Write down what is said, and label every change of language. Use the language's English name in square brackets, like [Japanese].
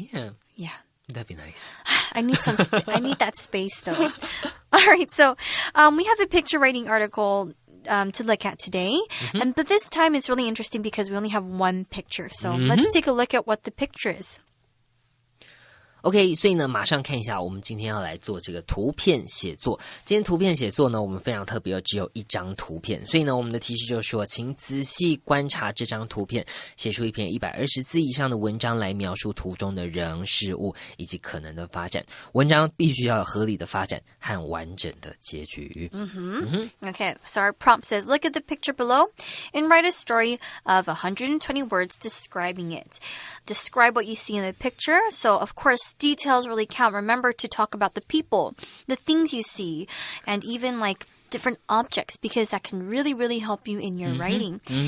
[English] Yeah. Yeah. That'd be nice. I need I need that space though. All right. So we have a picture writing article to look at today. But this time it's really interesting because we only have one picture. So let's take a look at what the picture is. [Chinese] OK， 所以呢，马上看一下，我们今天要来做这个图片写作。今天图片写作呢，我们非常特别，只有一张图片，所以呢，我们的提示就是说，请仔细观察这张图片，写出一篇120字以上的文章来描述图中的人事物以及可能的发展。文章必须要有合理的发展和完整的结局。 [English] Okay, so our prompt says, look at the picture below and write a story of 120 words describing it. Describe what you see in the picture. So, of course, details really count. Remember to talk about the people, the things you see, and even different objects because that can really, really help you in your writing.